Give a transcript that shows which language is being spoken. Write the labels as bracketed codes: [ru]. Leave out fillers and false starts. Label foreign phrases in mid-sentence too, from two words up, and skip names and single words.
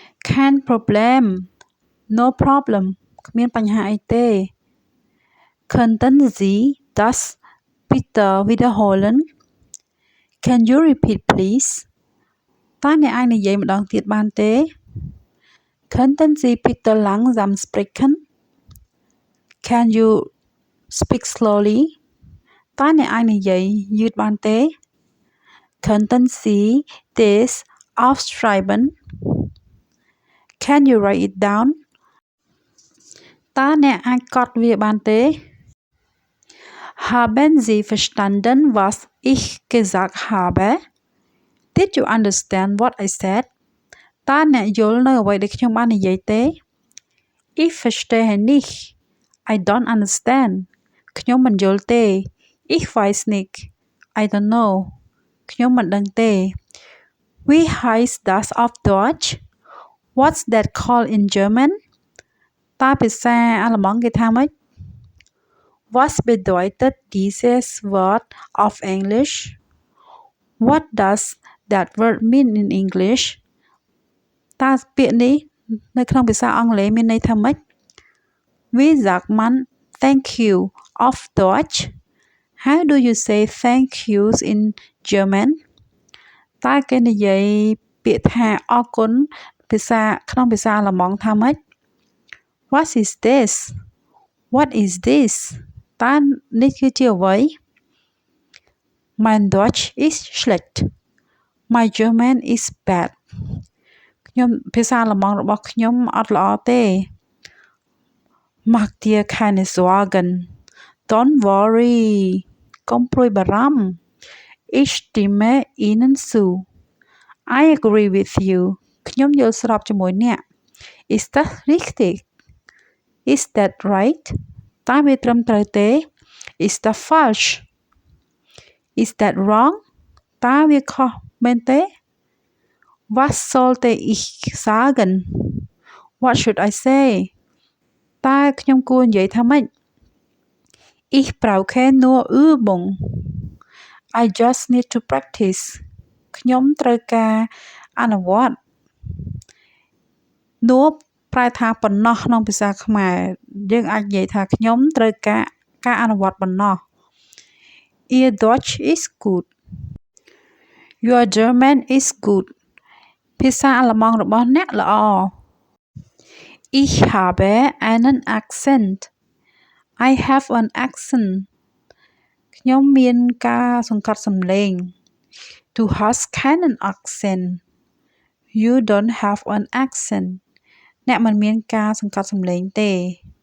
[de] Kein Problem [en] No problem [km] គ្មានបញ្ហាអីទេ [de] Könnten Sie das bitte wiederholen [en] Can you repeat please [km] តើអ្នកអាចនិយាយម្ដងទៀតបានទេ [de] Könnten Sie bitte langsam sprechen [en] Can you speak slowly [km] តើអ្នកអាចនិយាយយឺតបានទេ [de] Könnten Sie das aufschreiben [en] Can you write it down [km] តើអ្នកអាចកត់វាបានទេ [de] Haben Sie verstanden was ich gesagt habe [en] Did you understand what I said [km] តើអ្នកយល់នៅអ្វីដែលខ្ញុំបាននិយាយទេ [de] Ich verstehe nicht [en] I don't understand [km] ខ្ញុំមិន យល់ទេ [de] Ich weiß nicht [en] I don't know [km] ខ្ញុំមិនដឹងទេ [de] Wie heißt das auf Deutsch [en] What's that called in German [km] តើភា សាអាល្លឺម៉ង់គេថាម៉េច [de] Was bedeutet dieses Wort auf Englisch [en] What does that word mean in English [km] តើពាក្យនេះនៅក្នុងភាសាអង់គ្លេសមានន័យថាម៉េច [de] Wie sagt man [en] thank you [de] auf Deutsch [en] How do you say thank yous in German [km] តើគេនិយាយពាក្យថាអរគុណក្នុងភាសាអាល្លឺម៉ង់ថាម៉េច [en] What is this What is this [km] តើនេះគឺជាអ្វី [de] Mein Deutsch ist schlecht [en] My German is bad [km] ភាសាអាល្លឺម៉ង់របស់ខ្ញុំអត់ល្អទេ [de] Mach dir keine Sorgen [en] Don't worry [km] កុំព្រួយបារម្ភ [de] Ich stimme Ihnen zu [en] I agree with you [km] ខ្ញុំយល់ស្របជាមួយអ្នក [en] Is that richtig Is that right [km] តើវាត្រឹមត្រូវទេ [en] Is that falsch Is that wrong [km] តើវាខុសមែនទេ [de] Was sollte ich sagen [en] What should I say [km] តើខ្ញុំគួរនិយាយថាម៉េច [de] Ich brauche nur Übung [en] I just need to practice [km] ខ្ញុំត្រូវការអនុវត្ត Nur ប្រែថាប៉ុណ្ណោះក្នុងភាសាខ្មែរយើងអាចនិយាយថាខ្ញុំត្រូវការអនុវត្តប៉ុណ្ណោះ [de] Ihr Deutsch is gut [en] Your German is good [km] ភាសាអាល្លឺម៉ង់របស់អ្នកល្អ [de] Ich habe einen Akzent [en] I have an accent [km] ខ្ញុំមានការសង្កត់សំឡេង [de] Du hast keinen Akzent [en] You don't have an accent [km] អ្នកមិនមានការសង្កត់សំឡេងទេ